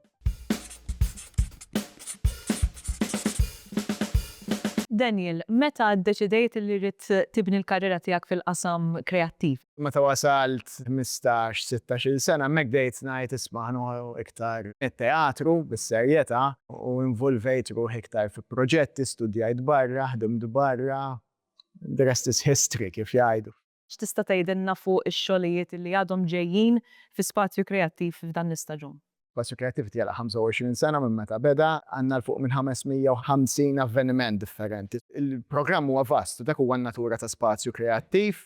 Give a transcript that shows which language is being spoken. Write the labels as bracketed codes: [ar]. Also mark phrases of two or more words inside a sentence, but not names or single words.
[mt] Daniel, meta ddeċidejt li rrid tibni l-karriera tiegħek fil-qasam kreattiv? Meta wasalt 15-16 sena hemmhekk bdejt ngħid isma' ħanoħu iktar it-teatru bis-serjetà u involvejt ruħi iktar fi proġetti, studjajt barra, ħdimt barra. [en] The rest is history [mt] kif jgħidu. X'tista' tgħidilna fuq ix-xogħlijiet li għadhom ġejjin fi Spazju Kreattiv f'dan l-istaġun? Spazju Kreattiv tagħlaq 25 sena minn meta beda, għandna l-fuq minn 550 avveniment differenti. Il-programm huwa vast, dak huwa n-natura ta' Spazju Kreattiv.